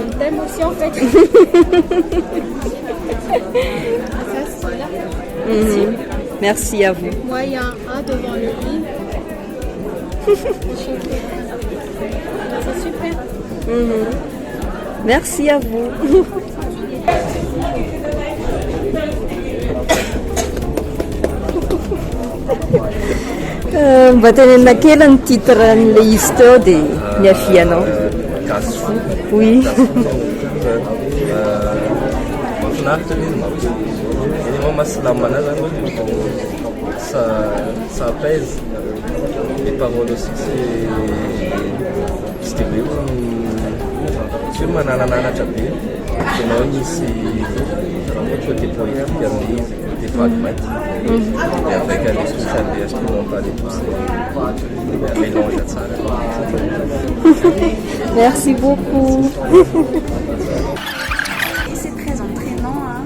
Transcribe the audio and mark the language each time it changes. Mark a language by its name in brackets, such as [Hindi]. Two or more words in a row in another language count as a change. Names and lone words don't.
[French] On t'aime aussi en fait. Ça c'est là. Merci. Merci à vous. Moi il y a un devant le lit. C'est super. Merci à vous. [Malagasy] Mba tenenina kely ny titre n'le izy teo dia miafianao. [French] Casse-fou. Oui. [Malagasy] Mahafinaritra ilay izy manko. Ilay mahasalama anazy zany hoe [French] ça apaise. Les paroles aussi c'est des [Malagasy] tsy hoe mananananatra be. Ianao misy [French] côté poétique [Malagasy] amin'izy, [French] côté pragmatique. Et avec un esprit instrumental et tout, c'est un mélange à ça. Merci beaucoup. C'est très entraînant.